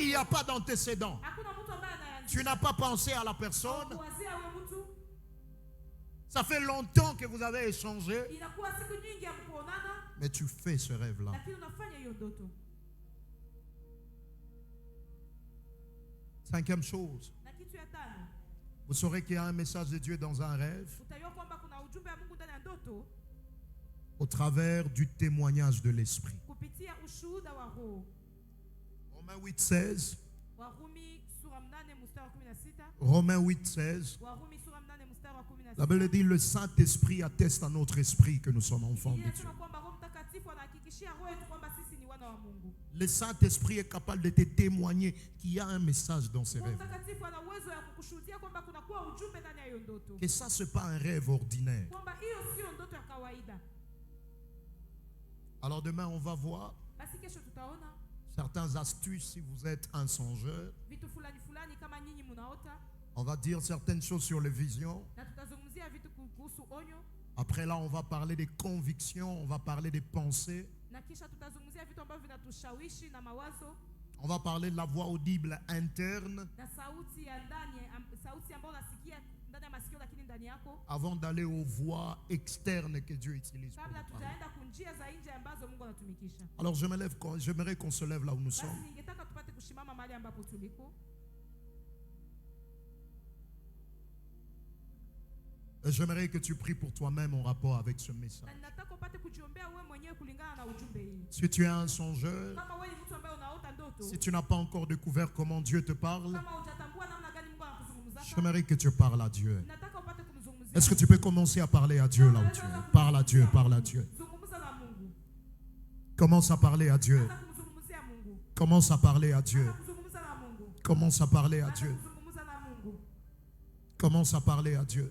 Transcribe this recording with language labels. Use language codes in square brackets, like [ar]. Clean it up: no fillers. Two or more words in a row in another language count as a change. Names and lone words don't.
[fr] il n'y a pas d'antécédent. [sw] hakuna mtu ambaye anaanzisha. [fr] Tu n'as pas pensé à la personne. [sw] Kuwazia huyo mtu, [fr] Ça fait longtemps que vous avez échangé, [sw] inakuwa siku nyingi ya kuonana, [fr] mais tu fais ce rêve-là. [sw] lakini unafanya hiyo ndoto. [fr] Cinquième chose, [sw] Na kitu ya tano, [fr] vous saurez qu'il y a un message de Dieu dans un rêve [sw] utajua kwamba kuna ujumbe wa Mungu ndani ya ndoto [fr] au travers du témoignage de l'Esprit. [sw] kupitia ushuhuda wa Roho. [fr] Romains 8:16. [sw] Warumi sura 8 mstari wa 16. [fr] Romains 8:16. [sw] Warumi sura 8 mstari wa 16. [fr] La Bible dit le Saint-Esprit atteste à notre esprit que nous sommes enfants de Dieu. [sw] Inasema kwamba Roho Mtakatifu anahakikishia roho yetu kwamba sisi ni wana wa Mungu. [fr] Le Saint-Esprit est capable de te témoigner qu'il y a un message dans ces [sw] Roho [fr] rêves. [sw] Mtakatifu ana uwezo ya kukushuhudia kwamba kuna kuwa ujumbe ndani ya hiyo ndoto. [fr] Que ça, ce n'est pas un rêve ordinaire. [sw] Kwamba hiyo sio ndoto ya kawaida. [fr] Alors demain, on va voir [sw] Basi kesho tutaona [fr] certaines astuces si vous êtes un songeur. [sw] vitu fulani fulani kama nyinyi mnaota, [fr] On va dire certaines choses sur les visions. [sw] na tutazungumzia vitu kuhusu onyo, [fr] Après là, on va parler des convictions, on va parler des pensées. [sw] na kisha tutazungumzia vitu ambavyo vinatushawishi na mawazo [fr] On va parler de la voix audible interne [sw] na sauti ya ndani, sauti ambayo unasikia ndani ya masikio lakini ndani yako, [fr] avant d'aller aux voix externes que Dieu utilise pour [sw] kabla [fr] nous parler. [sw] tujaenda kunjia za nje ambazo Mungu anatumikisha. [fr] Alors j'aimerais qu'on se lève là où nous [sw] Basi [fr] sommes. [sw] ningetaka tupate kushimama mahali ambapo tuliko. [fr] Et j'aimerais que tu pries pour toi-même en rapport avec ce message. [sw] Na ninataka upate kujiombea wewe mwenyewe kulingana na ujumbe hii. [fr] Si tu es un songeur, [sw] Kama wewe ni mtu ambaye unaota ndoto, [fr] si tu n'as pas encore découvert comment Dieu te parle, [sw] kama hujatambua namna gani Mungu anakuzungumza, [fr] j'aimerais que tu parles à Dieu. [sw] ninataka upate kumzungumzia. [fr] Est-ce que tu peux commencer à parler à Dieu là où tu es? Parle à Dieu, parle à Dieu. [sw] Zungumza na Mungu. [fr] Commence à parler à Dieu. [sw] Anza kumzungumzia Mungu. [fr] Commence à parler à Dieu. [sw] Anza kuzungumza na Mungu. [fr] Commence à parler à [sw] Anza [fr] Dieu. [sw] kuzungumza na Mungu. [fr] Commence à parler à Dieu.